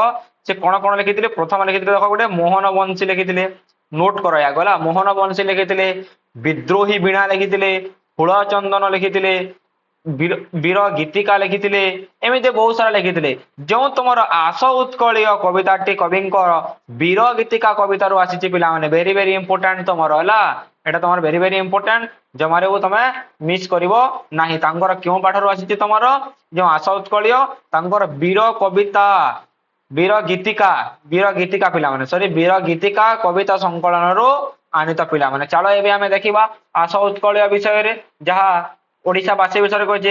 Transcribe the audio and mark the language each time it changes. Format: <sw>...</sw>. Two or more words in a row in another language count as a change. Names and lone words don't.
<or>ସେ କଣ କଣ ଲେଖିଥିଲେ ପ୍ରଥମେ ଲେଖିଥିଲେ ଦେଖ ଗୋଟେ ମୋହନ ବଂଶୀ ଲେଖିଥିଲେ, ନୋଟ କର ଗଲା ମୋହନ ବଂଶୀ ଲେଖିଥିଲେ, ବିଦ୍ରୋହୀ ବୀଣା ଲେଖିଥିଲେ, ଫୁଳ ଚନ୍ଦନ ଲେଖିଥିଲେ, ବୀର ଗୀତିକା ଲେଖିଥିଲେ, ଏମିତି ବହୁତ ସାରା ଲେଖିଥିଲେ। ଯେଉଁ ତୁମର ଆସ ଉତ୍କଳୀୟ କବିତାଟି କବିଙ୍କର ବୀର ଗୀତିକା କବିତାରୁ ଆସିଛି ପିଲାମାନେ।</or> <en>very very important</en> <or>ତମର ହେଲା, ଏଟା ତୁମର</or> <en>very very important</en> <or>ଜମାରେ ତୁମେ ମିସ କରିବ ନାହିଁ। ତାଙ୍କର କେଉଁ ପାଠରୁ ଆସିଛି ତମର ଯେଉଁ ଆସ ଉତ୍କଳୀୟ ତାଙ୍କର ବୀର କବିତା ବୀର ଗୀତିକା ପିଲାମାନେ ବୀର ଗୀତିକା କବିତା ସଂକଳନରୁ ଆଣିତ ପିଲାମାନେ। ଚାଲ ଏବେ ଆମେ ଦେଖିବା ଆସ ଉତ୍କଳୀୟ ବିଷୟରେ ଯାହା ଓଡ଼ିଶାବାସୀ ବିଷୟରେ କହିଛି।</or>